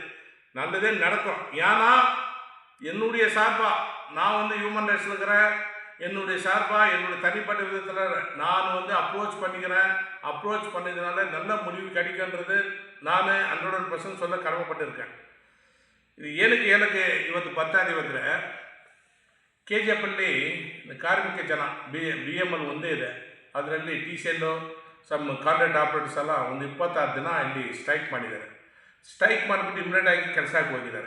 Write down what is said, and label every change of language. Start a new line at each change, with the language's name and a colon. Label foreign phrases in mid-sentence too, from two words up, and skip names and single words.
Tamil: நல்லதே நடக்கும். ஏன்னா என்னுடைய சார்பாக நான் வந்து
English: human rights
Tamil: இருக்கிறேன், என்னுடைய சார்பாக என்னுடைய தனிப்பட்ட விதத்தில் நான் அப்ரோச் பண்ணிக்கிறேன். அப்ரோச் பண்ணதுனால நல்ல முடிவு கிடைக்கின்றது நான் 100% சொல்ல கடமைப்பட்டிருக்கேன்.
Kannada: ಇದು ಏನಕ್ಕೆ ಇವತ್ತು ಬರ್ತಾ ಇವತ್ತಿದ್ರೆ KGF ಅಲ್ಲಿ ಕಾರ್ಮಿಕ ಜನ BML ಒಂದೇ ಇದೆ. ಅದರಲ್ಲಿ TCL
English: some contract operators
Kannada: ಎಲ್ಲ ಒಂದು 26 ದಿನ ಇಲ್ಲಿ ಸ್ಟ್ರೈಕ್ ಮಾಡಿದ್ದಾರೆ. ಸ್ಟ್ರೈಕ್ ಮಾಡಿಬಿಟ್ಟು ಇಮಿಡಿಯೇಟಾಗಿ ಕೆಲಸಕ್ಕೆ ಹೋಗಿದ್ದಾರೆ.